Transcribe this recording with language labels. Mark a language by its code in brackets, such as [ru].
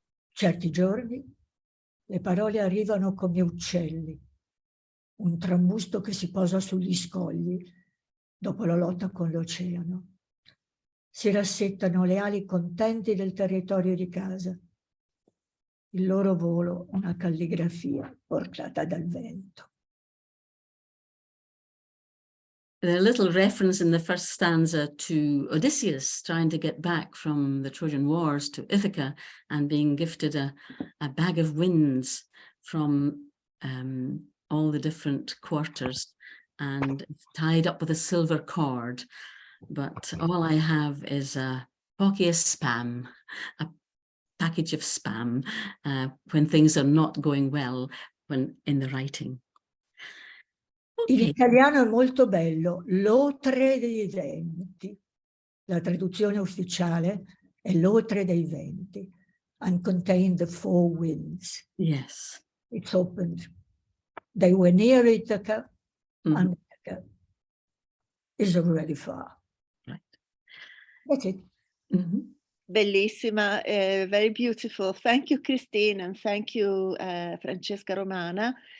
[it] Certi giorni le parole arrivano come uccelli, un trambusto che si posa sugli scogli dopo la lotta con l'oceano. Si rassettano le ali contenti del territorio di casa. Il loro volo una calligrafia portata dal vento. [en] A little reference in the first stanza to Odysseus trying to get back from the Trojan Wars to Ithaca and being gifted a bag of winds from all the different quarters and tied up with a silver cord. But all I have is a pocky of spam, a package of spam when things are not going well when in the writing. [it] In italiano è molto bello, l'otre dei venti. La traduzione ufficiale è l'otre dei venti. [en] And contained the 4 winds. Yes. It's opened. They were near Ithaca, and Ithaca is already far. Right. That's it. [it] Bellissima, [en] very beautiful. Thank you, Christine, and thank you, Francesca Romana.